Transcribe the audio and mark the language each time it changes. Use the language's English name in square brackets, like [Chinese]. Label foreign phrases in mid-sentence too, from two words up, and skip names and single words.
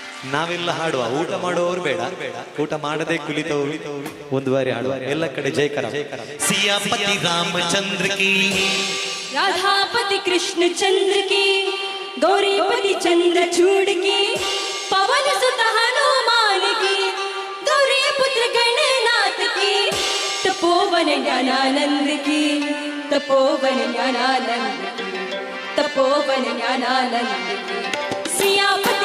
[Kannada] ನಾವೆಲ್ಲ ಹಾಡುವ, ಊಟ ಮಾಡುವವರು ಬೇಡ, ಊಟ ಮಾಡದೆ ಕುಳಿತವರು ಒಂದು ಬಾರಿ ಹಾಡುವ. ಎಲ್ಲ ಕಡೆ ಜಯಕರ. [Hindi] सियापति रामचंद्र की, राधापति कृष्ण चंद्र की, गौरीपति चंद्र चूड़ की, पवन सुत हनुमान की, गौरी पुत्र गणनाथ की, तपोवन ज्ञानानंद की, तपोवन ज्ञानानंद की, तपोवन ज्ञानानंद की, सियापति